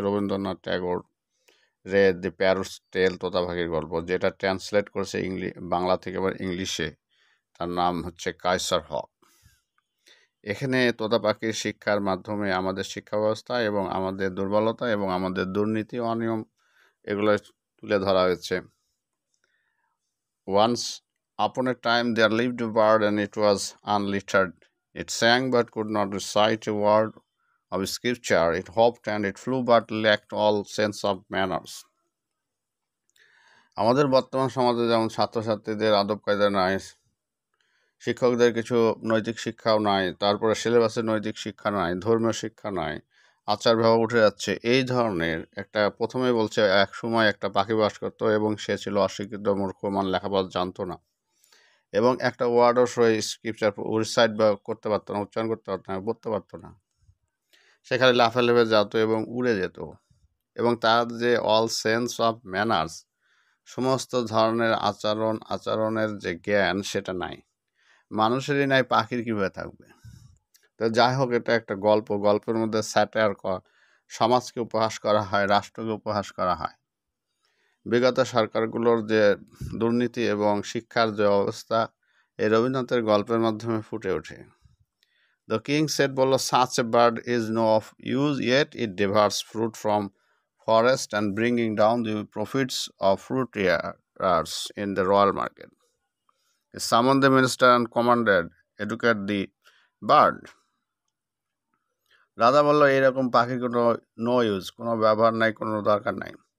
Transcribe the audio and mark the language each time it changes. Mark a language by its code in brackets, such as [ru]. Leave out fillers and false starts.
[bn] রবীন্দ্রনাথ ট্যাগোর দি parrots টেল, তোতা পাখির গল্প, যেটা ট্রান্সলেট করেছে বাংলা থেকে আবার ইংলিশে। তার নাম হচ্ছে কায়সার হক। এখানে তোতা পাখির শিক্ষার মাধ্যমে আমাদের শিক্ষা ব্যবস্থা এবং আমাদের দুর্বলতা এবং আমাদের দুর্নীতি, অনিয়ম, এগুলো তুলে ধরা হয়েছে। [en] Once upon a time there lived a bird and it was unlettered. It sang but could not recite a word of scripture. It hopped and it flew but lacked all sense of manners. [bn] আমাদের বর্তমান সমাজে যেমন ছাত্রছাত্রীদের আদব কায়দা নাই, শিক্ষকদের কিছু নৈতিক শিক্ষাও নাই, তারপরে সিলেবাসে নৈতিক শিক্ষা নাই, ধর্মীয় শিক্ষা নাই, আচার ব্যবহার উঠে যাচ্ছে, এই ধরনের একটা, প্রথমে বলছে এক সময় একটা পাখি বাস করতো এবং সে ছিল অশিক্ষিত, মূর্খমান, লেখাপড়া জানতো না, এবং একটা ওয়ার্ডও স্ক্রিপচার রিসাইট বা করতে পারতো না, উচ্চারণ করতে পারতো না, পড়তে পারতো না। সেখানে লাফালাফে যেত এবং উড়ে যেত, এবং তার যে [en] all sense of manners, [bn] সমস্ত ধরনের আচরণের যে জ্ঞান, সেটা নাই। মানুষেরই নাই, পাখির কীভাবে থাকবে? তো যাই হোক, এটা একটা গল্প। গল্পের মধ্যে স্যাটায়ার, সমাজকে উপহাস করা হয়, রাষ্ট্রকে উপহাস করা হয়। বিগত সরকারগুলোর যে দুর্নীতি এবং শিক্ষার যে অবস্থা, এই রবীন্দ্রনাথের গল্পের মাধ্যমে ফুটে ওঠে। [en] The king said, [bn] বলল, [en] such a bird is no of use, yet it devours fruit from forest and bringing down the profits of fruit eaters in the royal market. He summoned the minister and commanded, educate the bird. [bn] রাজা বলল, এইরকম পাখি কোনো [en] no use, [bn] কোনো ব্যবহার নাই, কোনো দরকার নাই।